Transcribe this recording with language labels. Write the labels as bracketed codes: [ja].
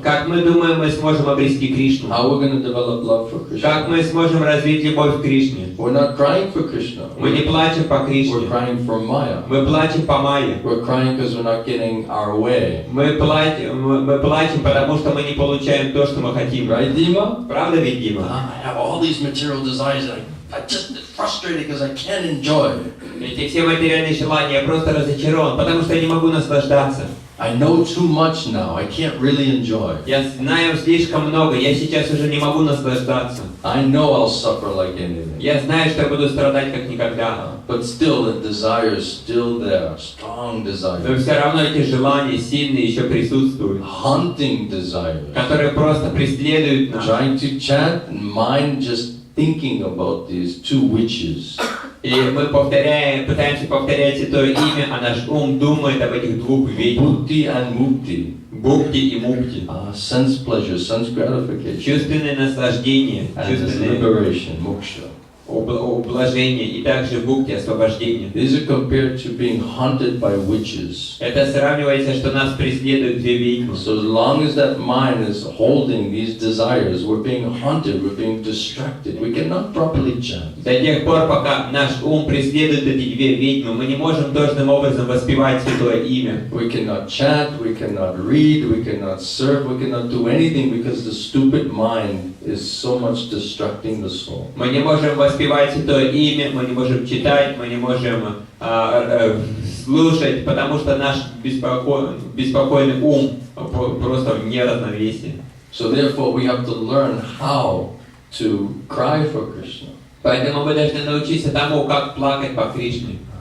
[ru] Как мы думаем, мы сможем обрести Кришну? [en] How we're going to develop love for Krishna? [ru] Как мы сможем развить любовь к Кришне? [en] We're not crying for Krishna. [ru] Мы не плачем по Кришне. [en] We're crying for Maya. [ru] Мы плачем по Майе. [en] We're crying because we're not getting our way. [ru] Мы плачем плачем, потому что мы не получаем то, что мы хотим. [en] Right, Dima? [ru] Правда ведь, Дима? [en] I have all these material desires and I just frustrated because I can't enjoy. [ru] Эти все материальные желания, я просто разочарован, потому что я не могу наслаждаться. [en] I know too much now. I can't really enjoy. [ru] Я знаю слишком много, я сейчас уже не могу наслаждаться. [en] I know I'll suffer like anything. [ru] Я знаю, что я буду страдать как никогда. [en] But still, the desire is still there. Strong [ru] Но [en] desire. [ru] все равно эти желания сильные еще присутствуют, [en] Hunting desire. [ru] которые просто преследуют нас. [en] Trying to chant, mind just thinking about these two witches. [ru] И мы пытаемся повторять это имя, а наш ум думает об этих двух ведьмах. [en] Bhukti and mukti. [ru] Бхукти и мукти. [en] Sense pleasure, sense gratification. [ru] Чувственное наслаждение, [en] And this [ru] чувственное [en] liberation, moksha. [ru] ублажение и также бхукти, освобождение. [en] These are compared to being hunted by witches. [ru] Это сравнивается, что нас преследуют две ведьмы. [en] So as long as that mind is holding these desires, we're being hunted, we're being distracted. We cannot properly chant. [ru] До тех пор, пока наш ум преследует эти две ведьмы, мы не можем должным образом воспевать святое имя. [en] We cannot chant, we cannot read, we cannot serve, we cannot do anything because the stupid mind is so much distracting the soul. [ru] Мы не можем воспевать святое имя, мы не можем читать, мы не можем слушать, потому что наш беспокойный ум просто в неравновесии. [en] So therefore we have to learn how to cry for Krishna. [ru] Поэтому мы должны научиться тому, как плакать по Кришне.